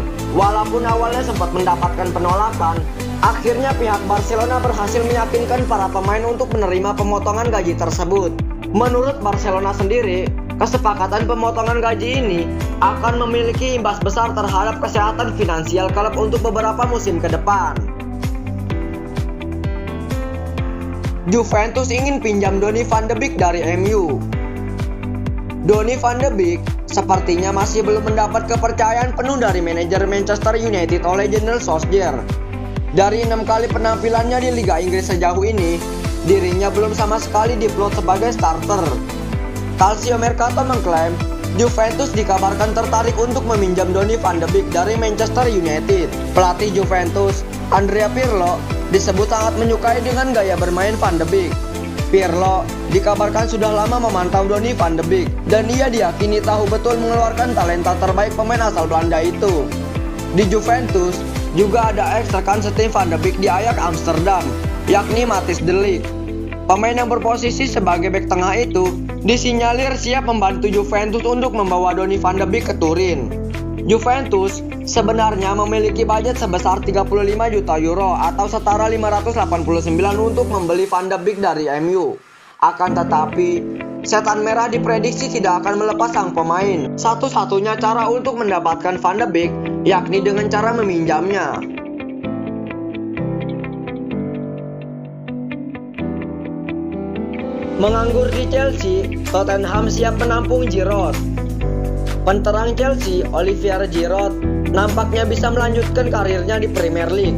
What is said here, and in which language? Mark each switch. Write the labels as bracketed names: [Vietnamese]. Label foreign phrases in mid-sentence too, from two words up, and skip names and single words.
[Indonesian] Walaupun awalnya sempat mendapatkan penolakan, akhirnya pihak Barcelona berhasil meyakinkan para pemain untuk menerima pemotongan gaji tersebut. Menurut Barcelona sendiri, kesepakatan pemotongan gaji ini akan memiliki imbas besar terhadap kesehatan finansial klub untuk beberapa musim ke depan. Juventus ingin pinjam Donny van de Beek dari MU. Donny van de Beek sepertinya masih belum mendapat kepercayaan penuh dari manajer Manchester United oleh General Solskjaer. Dari 6 kali penampilannya di Liga Inggris sejauh ini, dirinya belum sama sekali diplot sebagai starter. Calcio Mercato mengklaim Juventus dikabarkan tertarik untuk meminjam Donny van de Beek dari Manchester United. Pelatih Juventus, Andrea Pirlo, disebut sangat menyukai dengan gaya bermain van de Beek. Pirlo dikabarkan sudah lama memantau Donny van de Beek dan ia diyakini tahu betul mengeluarkan talenta terbaik pemain asal Belanda itu. Di Juventus juga ada ex-rekan setim van de Beek di Ajax Amsterdam, yakni Matthijs de Ligt. Pemain yang berposisi sebagai bek tengah itu disinyalir siap membantu Juventus untuk membawa Donny van de Beek ke Turin. Juventus sebenarnya memiliki budget sebesar 35 juta euro atau setara 589 untuk membeli van de Beek dari MU. Akan tetapi, Setan Merah diprediksi tidak akan melepas sang pemain. Satu-satunya cara untuk mendapatkan van de Beek yakni dengan cara meminjamnya. Menganggur di Chelsea, Tottenham siap menampung Giroud. Penterang Chelsea, Olivier Giroud, nampaknya bisa melanjutkan karirnya di Premier League.